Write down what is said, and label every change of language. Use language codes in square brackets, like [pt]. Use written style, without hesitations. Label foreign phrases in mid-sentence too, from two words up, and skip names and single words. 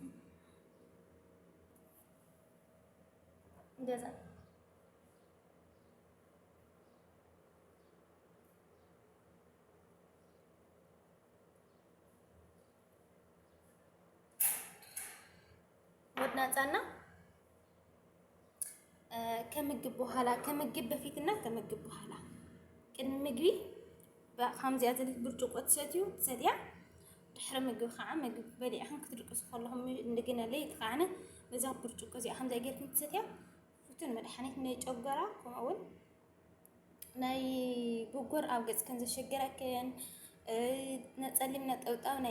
[am] እንደዛ ሆድ ናጻና ከምግብ በኋላ ከምግብ በፊትና ከምግብ በኋላ [ti] ቅድሚ ምግቢ በ5 ያዘለት ብርጭቆ ትሰትያ ድሕሪ ምግቢ ከዓ ምግቢ በሊዕኹም ክትድቅሱ ከለኹም እንደገና ለይት ከዓነ በዛ ብርጭቆ እዚኣ 5 ጌርኩም ትሰትያ ፍቱን መድሓኒት ናይ ጨጓራ ከምኡውን ናይ ብጉር ኣብ ገጽክን ዘሸገረክን ነጸሊም ነጠብጣብ ናይ